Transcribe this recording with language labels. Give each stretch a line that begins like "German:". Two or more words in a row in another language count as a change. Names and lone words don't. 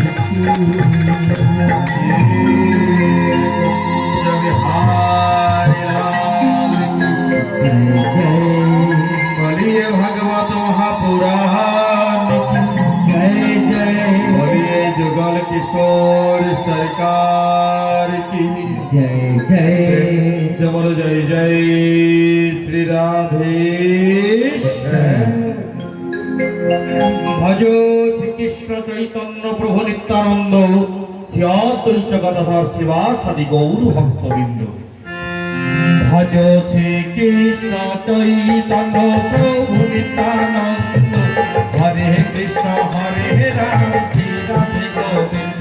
Hindi: बोलिए भगवत महापुराण जय जय बोलिए जुगल किशोर सरकार की जय जय बोलो जय जय श्री राधेश्वर। भजो श्रीकृष्ण चैतन्य प्रभु नित्यानंद श्री अद्वैत गदाधर शिवासादि गौर भक्तबृंद। भजो श्रीकृष्ण चैतन्य प्रभु नित्यानंद हरे कृष्ण हरे राम श्री राधे गोविंद।